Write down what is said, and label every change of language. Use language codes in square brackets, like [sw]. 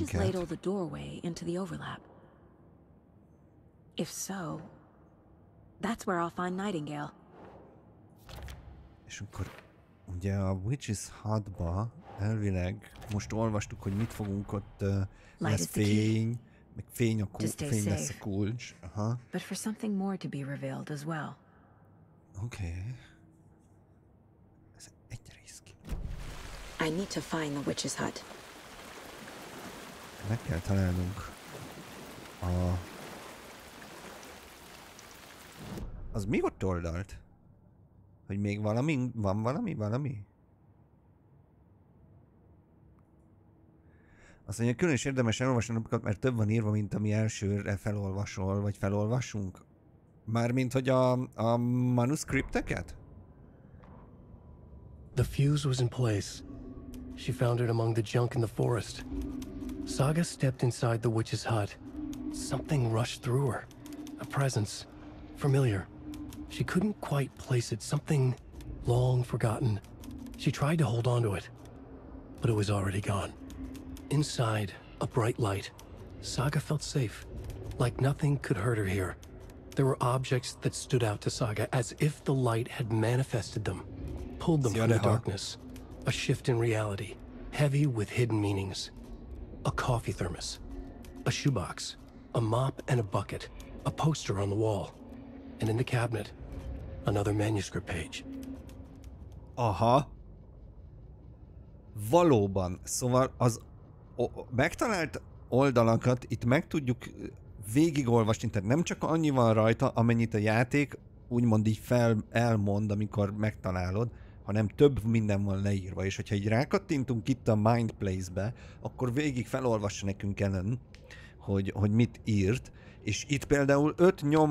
[en] Is Witch's Ladle the doorway into the overlap? If so, that's where I'll find Nightingale. [hu] És akkor ugye a Witch's Hutba elvileg most olvastuk, hogy mit fogunk ott, lesz fény, meg fény lesz a kulcs. Aha. [en] But for something more to be revealed as well. [hu] Okay. Ez egy risk. [en] I need to find the witch's hut. [hu] Meg kell találnunk az mi ott oldalt? Hogy még valami? Van valami? Azt mondja, külön is érdemes elolvasni napokat, mert több van írva, mint ami elsőre felolvasol, vagy felolvasunk. Mármint, hogy a manuscripteket? [en] The fuse was in place. She found it among the junk in the forest. Saga stepped inside the witch's hut. Something rushed through her. A presence. Familiar. She couldn't quite place it. Something long forgotten. She tried to hold on to it, but it was already gone. Inside, a bright light. Saga felt safe, like nothing could hurt her here. There were objects that stood out to Saga as if the light had manifested them, pulled them from the darkness. A shift in reality, heavy with hidden meanings. A coffee thermos, a shoebox, a mop and a bucket, a poster on the wall, and in the cabinet, another manuscript page. Aha. [hu] Valóban. Szóval az megtalált oldalakat itt meg tudjuk végigolvasni, tehát nem csak annyi van rajta, amennyit a játék úgymond így elmond, amikor megtalálod, hanem több minden van leírva, és hogyha így rákattintunk itt a Mind Place-be, akkor végig felolvassa nekünk ellen, hogy mit írt, és itt például 5